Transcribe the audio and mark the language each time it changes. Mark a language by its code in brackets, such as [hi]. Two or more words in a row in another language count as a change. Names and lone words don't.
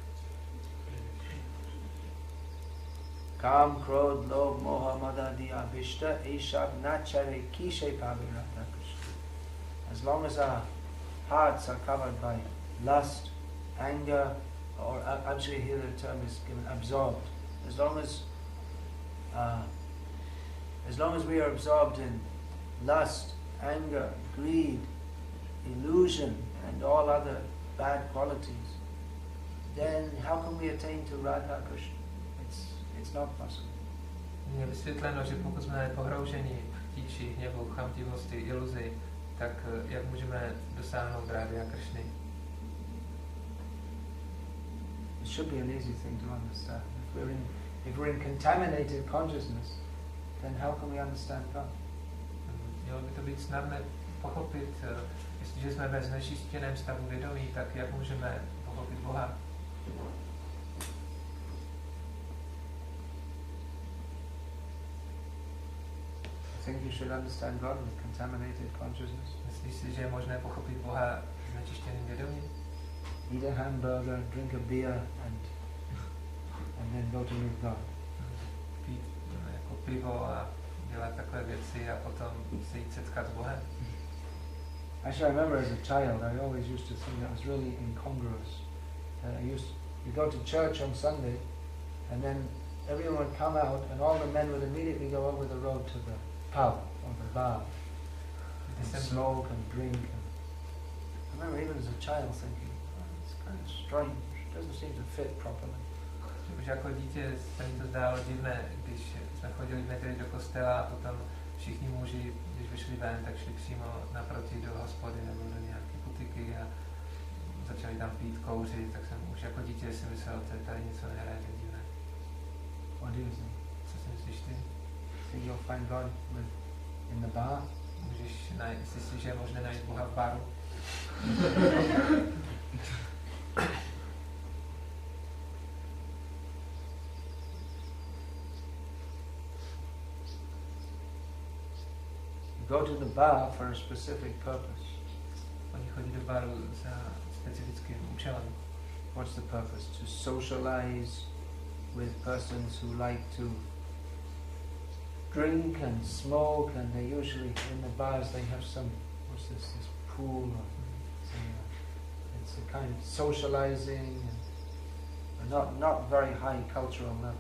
[en] Kam, krodh, lobh, moha, mada, di, abhishta, eshav, nachare, kishe, pavirata, Krishna. As long as our hearts are covered by lust, anger, or actually here the term is given absorbed. As long as we are absorbed in lust, anger, greed, illusion, and all other bad qualities, then how can we attain to Radha Krishna? It's not possible. [cs] Je vysvětleno, že pokud jsme pohrouženi v tíči, hněvu, chamtivosti, iluzi, tak jak můžeme dosáhnout Radhy a Krishny? [en] should be an easy thing to understand. If we're in contaminated consciousness, then how can we understand God? [cs] Mělo by to být snadné pochopit, jestliže jsme ve znečištěném stavu vědomí, tak jak můžeme pochopit Boha? [en] I think you should understand God with contaminated consciousness. [cs] Myslíš si, že je možné pochopit Boha znečištěným vědomím? [en] Eat a hamburger, drink a beer, and then go to meet God. [cs] Pít jako pivo a dělat takové věci a potom se jít setkat s Bohem. [en] Actually, I remember as a child, I always used to think that was really incongruous. You go to church on Sunday, and then everyone would come out, and all the men would immediately go over the road to the pub or the bar and smoke and drink. I remember even as a child thinking, it's kind of strange. It doesn't seem to fit properly. [cs] Už jako dítě se mi to zdálo divné, když jsme chodili v neděli do kostela a potom všichni muži, když vyšli ven, tak šli přímo naproti do hospody nebo do nějaké butiky a začali tam pít, kouřit, tak jsem už jako dítě si myslel, že tady něco nehraje tak divné. [en] What do you think? [cs] Co si myslíš ty? [en] Think you'll find God in the bar? [cs] Myslíš, že je možné najít Boha v baru? [en] Go to the bar for a specific purpose. [cs] Oni chodí do baru za specifickým účelem. [en] What's the purpose? To socialize with persons who like to drink and smoke, and they usually in the bars they have some, what's this pool or it's a kind of socializing and not very high cultural level.